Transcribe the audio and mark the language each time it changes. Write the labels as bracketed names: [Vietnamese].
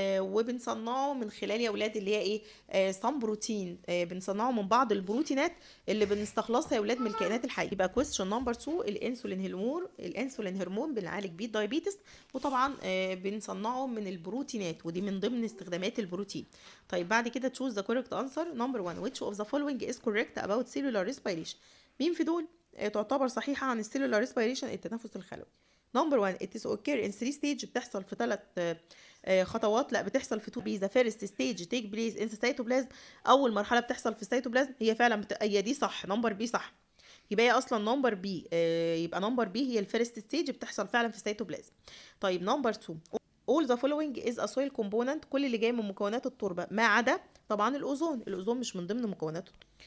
[Arabic] وبنصنعه من خلال يا ولاد اللي هي ايه، سام بروتين. بنصنعه من بعض البروتينات اللي بنستخلصها يا ولاد من الكائنات الحيه. يبقى [English] question number 2 [Arabic] الانسولين هرمون بنعالج بيه الدايابيتس، وطبعا بنصنعه من البروتينات، ودي من ضمن استخدامات البروتين. طيب بعد كده [English] choose the correct answer. number 1 which of the following is correct about cellular respiration؟ [Arabic] مين في دول تعتبر صحيحة عن السيلولار ريسبيريشن، التنفس الخلوي؟ [English] number 1 it is occur in 3 stage، [Arabic] بتحصل في 3 خطوات. لا، بتحصل في 2 بي. [English] the first stage take place in the cytoplasm، [Arabic] اول مرحلة بتحصل في السيتوبلازم. هي فعلا هي دي صح، نمبر بي صح. يبقى هي اصلا نمبر بي. يبقى نمبر بي هي الفيرست ستيج، بتحصل فعلا في السيتوبلازم. طيب نمبر 2 [English] all the following is a soil component، [Arabic] كل اللي جاي من مكونات التربة ما عدا طبعا الأوزون مش من ضمن مكونات التربة.